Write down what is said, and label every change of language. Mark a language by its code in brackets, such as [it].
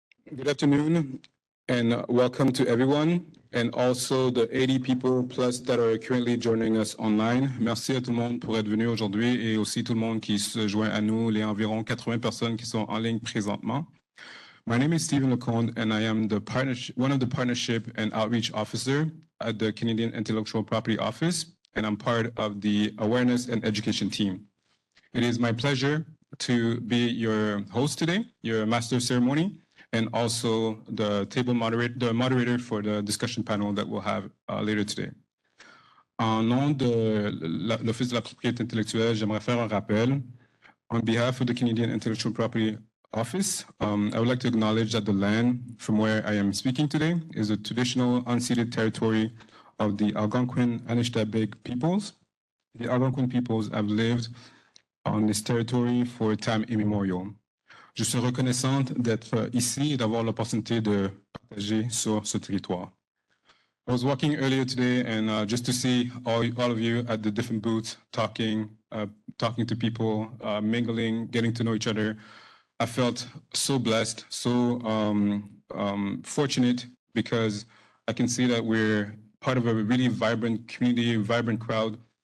[en] Good afternoon and welcome to everyone and also the 80 people plus that are currently joining us online. [fr] Merci à tout le monde pour être venu aujourd'hui et aussi tout le monde qui se joint à nous, les environ 80 personnes qui sont en ligne présentement. [en] My name is Stephen Lecomte and I am one of the partnership and outreach officer at the Canadian Intellectual Property Office, and I'm part of the awareness and education team. It is my pleasure to be your host today, your master of ceremony, and also the moderator for the discussion panel that we'll have later today. [fr] En nom de l'Office de la propriété intellectuelle, j'aimerais faire un rappel. [en] On behalf of the Canadian Intellectual Property Office, I would like to acknowledge that the land from where I am speaking today is a traditional unceded territory of the Algonquin Anishtabeg peoples. The Algonquin peoples have lived on this territory for time immemorial. [fr] Je suis reconnaissante d'être ici et d'avoir l'opportunité de partager sur ce territoire. [en] I was walking earlier today and just to see all of you at the different booths talking to people, mingling, getting to know each other, I felt so blessed, so fortunate because I can see that we're part of a really vibrant community, vibrant crowd.